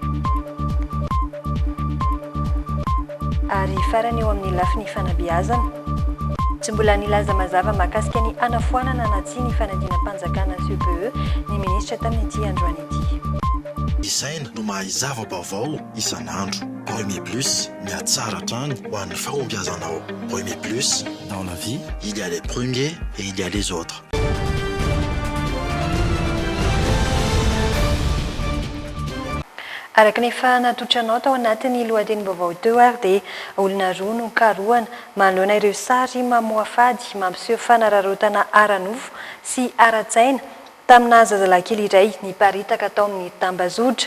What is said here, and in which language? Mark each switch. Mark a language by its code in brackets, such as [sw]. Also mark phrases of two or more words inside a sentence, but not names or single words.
[mg] Ary farany eo amin'ny lafiny fanabeazana. Tsy mbola nilaza mazava mahakasika ny anafoanana na tsy ny fanadinam-panjakana CPE ny minisitra tamin'ity androany ity. Isaina no mahazava vaovao isan'andro. Premier Plus, miatsara hatrany ho an'ny fahombiazanao. [fr] Premier Plus, dans la vie, il y a les premiers et il y a les autres. [mg] Araka ny efa natotranao tao anatin'ny lohatenim-baovao teo ary dia olona roa no karohana manoloana ireo sary mamoha fady mampiseho fanararotana ara-nofo sy ara-tsaina tamina zazalahy kely iray niparitaka tao amin'ny tambazotra.